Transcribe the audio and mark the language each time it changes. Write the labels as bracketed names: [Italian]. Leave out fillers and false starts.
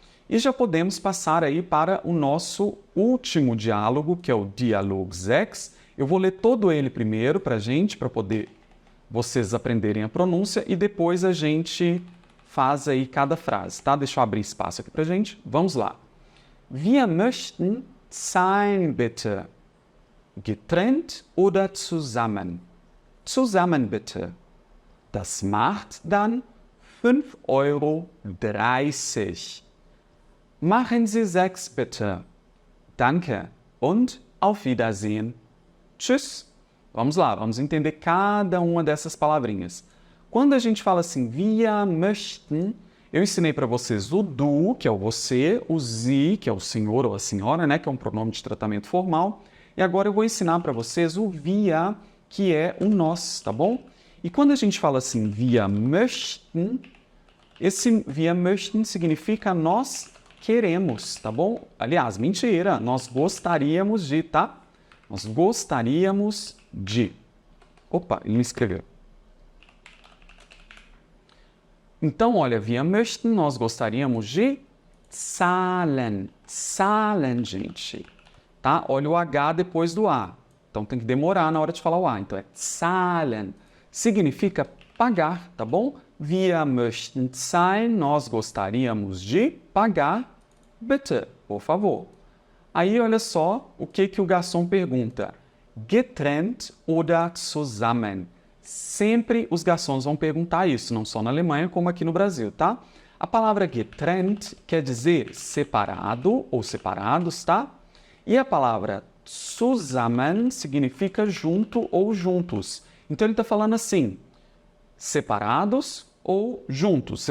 [Portuguese] E já podemos passar aí para o nosso último diálogo, que é o Dialog 6. Eu vou ler todo ele primeiro para a gente, para poder vocês aprenderem a pronúncia, e depois a gente faz aí cada frase, tá? Deixa eu abrir espaço aqui para a gente. Vamos lá. [German] Wir möchten zahlen, bitte. Getrennt oder zusammen? Zusammen, bitte. Das macht dann 5,30 €. Machen Sie 6, bitte. Danke und auf Wiedersehen. Tschüss. [Portuguese] Vamos lá, vamos entender cada uma dessas palavrinhas. Quando a gente fala assim, wir möchten, eu ensinei para vocês o du, que é o você, o Sie, que é o senhor ou a senhora, né, que é um pronome de tratamento formal. E agora eu vou ensinar para vocês o wir, que é o nós, tá bom? E quando a gente fala assim, wir möchten, esse wir möchten significa nós queremos, tá bom? Aliás, mentira, nós gostaríamos de, tá? Nós gostaríamos de. Opa, ele me escreveu. Então, olha, wir möchten, nós gostaríamos de zahlen. Zahlen, gente. Tá? Olha o H depois do A. Então, tem que demorar na hora de falar o A. Então, é zahlen. Significa pagar, tá bom? Wir möchten zahlen, nós gostaríamos de pagar. Bitte, por favor. Aí, olha só o que o garçom pergunta. [German] Getrennt oder zusammen? [Portuguese] Sempre os garçons vão perguntar isso, não só na Alemanha, como aqui no Brasil, tá? A palavra getrennt quer dizer separado ou separados, tá? E a palavra zusammen significa junto ou juntos. Então, ele está falando assim, separados ou juntos.